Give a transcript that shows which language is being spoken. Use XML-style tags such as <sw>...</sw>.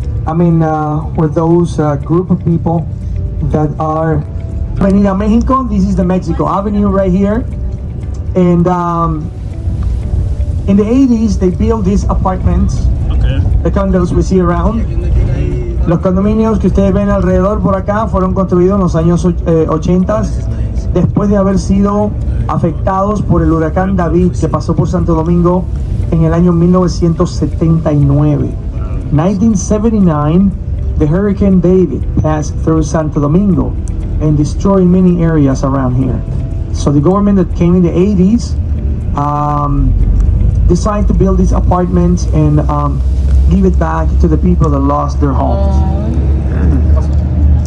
<en>I mean, for those group of people that are Avenida Mexico. This is the Mexico Avenue right here, and in the 80s they built these apartments. Okay. The condos we see around.</en> <es>Los condominios que ustedes ven alrededor por acá fueron construidos en los años 80 después de haber sido afectados por el huracán David que pasó por Santo Domingo en el año 1979.</es> <en>1979, the Hurricane David passed through Santo Domingo and destroyed many areas around here. So the government that came in the 80s decided to build these apartments and give it back to the people that lost their homes.</en>